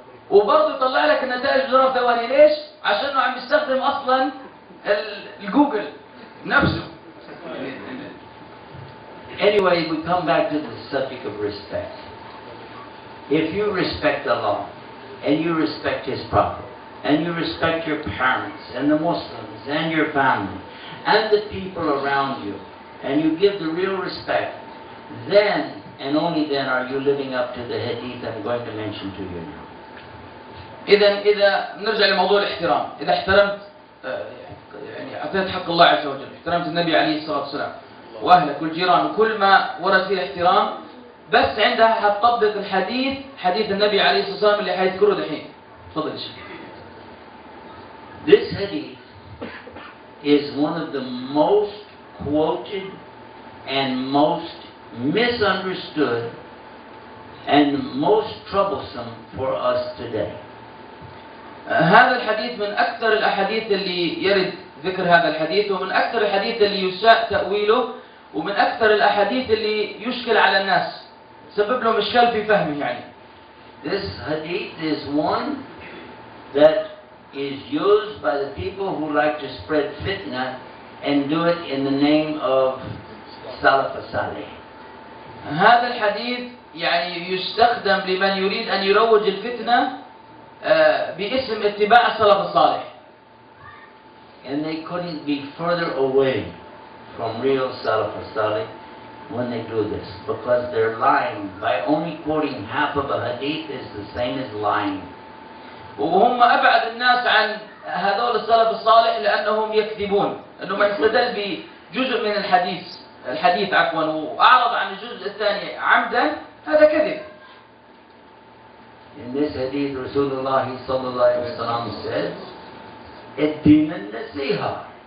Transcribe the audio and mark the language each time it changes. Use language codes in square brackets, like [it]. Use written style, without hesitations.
[ar] وبرضه يطلع لك النتائج بظرف ثواني. ليش؟ عشانه عم يستخدم اصلا الجوجل نفسه. [en] Anyway, we come back to the subject of respect. If you respect Allah, and you respect His Prophet, and you respect your parents, and the Muslims, and your family, and the people around you, and you give the real respect, then, and only then, are you living up to the hadith I'm going to mention to you now. [ar] إذا نرجع لموضوع الاحترام، إذا احترمت يعني أعطيت حق الله عز وجل، احترمت النبي عليه الصلاة والسلام وأهلك والجيران وكل ما ورد فيه احترام، بس عندها حتطبق الحديث، حديث النبي عليه الصلاة والسلام اللي حيذكره دحين. تفضل يا شيخ. [en] This hadith is one of the most quoted and most misunderstood and most troublesome for us today. [ar] هذا الحديث من أكثر الأحاديث اللي يرد ذكر هذا الحديث، ومن أكثر الحديث اللي يساء تأويله، ومن أكثر الأحاديث اللي يشكل على الناس، سبب لهم إشكال في فهمه يعني. [en] This hadith is one that is used by the people who like to spread fitna and do it in the name of Salaf as-Salih. [ar] هذا الحديث يعني يستخدم لمن يريد أن يروج الفتنة باسم اتباع السلف الصالح. [en] And they couldn't be further away from real Salaf as-Salih when they do this, because they're lying. By only quoting half of a hadith is the same as lying. [ar] وهم أبعد الناس عن هذول السلف الصالح لأنهم يكذبون، أنه من استدل بجزء من الحديث عفوا وأعرض عن الجزء الثاني عمدا، هذا كذب. [en] In this hadith, Rasulullah sallallahu alaihi wasallam says, [ar] "Ad-din an-nasiha."